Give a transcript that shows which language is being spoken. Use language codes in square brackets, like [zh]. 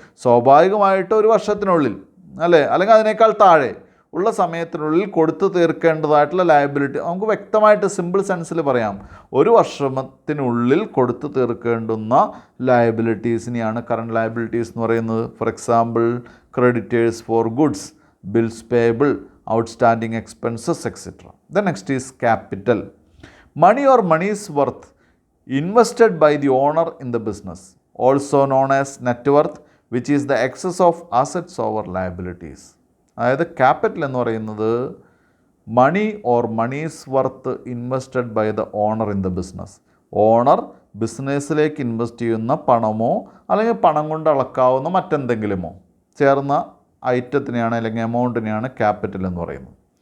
[ml] സ്വാഭാവികമായിട്ട് ഒരു വർഷത്തിനുള്ളിൽ അല്ലേ അല്ലെങ്കിൽ അതിനേക്കാൾ താഴെ ഉള്ള സമയത്തിനുള്ളിൽ കൊടുത്തു തീർക്കേണ്ടതായിട്ടുള്ള ലയബിലിറ്റി, നമുക്ക് വ്യക്തമായിട്ട് സിമ്പിൾ സെൻസിൽ പറയാം, ഒരു വർഷത്തിനുള്ളിൽ കൊടുത്തു തീർക്കേണ്ടുന്ന ലയബിലിറ്റീസിനെയാണ് കറണ്ട് ലയബിലിറ്റീസ് എന്ന് പറയുന്നത്. [en] For example creditors for goods, bills payable, outstanding expenses, etc. The next is capital. Money or money's worth invested by the owner in the business, also known as net worth, which is the excess of assets over liabilities. [ml] അതായത് capital എന്ന് പറയുന്നത് [en] Money or money's worth invested by the owner in the business. [ml] Owner ബിസിനസ്സിലേക്ക് invest ചെയ്യുന്ന പണമോ അല്ലെങ്കിൽ പണം കൊണ്ട് അളക്കാവുന്ന മറ്റെന്തെങ്കിലുമോ ചേർന്ന ഐറ്റത്തിനെയാണ് അല്ലെങ്കിൽ എമൗണ്ടിനെയാണ് ക്യാപിറ്റൽ എന്ന് പറയുന്നത്.